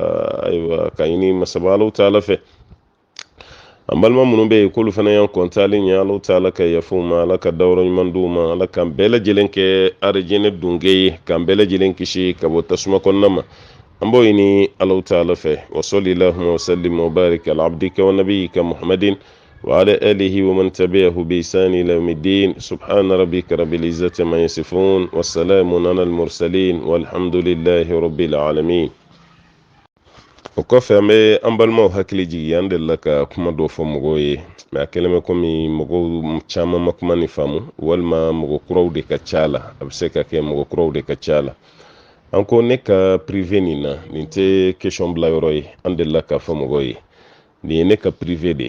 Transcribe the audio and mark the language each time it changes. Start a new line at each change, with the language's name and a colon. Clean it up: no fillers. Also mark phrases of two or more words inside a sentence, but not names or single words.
Bambara: ka ɲini masaba alaw taala fɛ an balima minnu bɛ yen k'olu fana y'an kɔntalen ye alaw taala ka yafa u ma ala ka dayɔrɔ ɲuman d'u ma ala k'an bɛɛ lajɛlen kɛ arijinɛ dunke ye k'an bɛɛ lajɛlen kisi ka bɔ tasuma kɔnɔna ma an b'o ɲini alaw taala fɛ
Arabic: وصل اللهم وسلم وبارك على عبدك ونبيك محمد وعلى آله ومن تبعه بإحسان إلى يوم الدين سبحان ربك رب العزة ما يصفون والسلام على المرسلين والحمد لله رب العالمين
Bambara: o kɔfɛ an bɛ an balimaw hakili jigin an delila ka kuma dɔ fɔ mɔgɔw ye mɛ a kɛlen bɛ komi mɔgɔw caman ma kuma ni faamu walima mɔgɔ kuraw de ka ca la a bɛ se ka kɛ mɔgɔ kuraw de ka ca la an ko ne ka prive nin na nin tɛ question bila yɔrɔ ye an delila k'a fɔ mɔgɔw ye nin ye ne ka prive de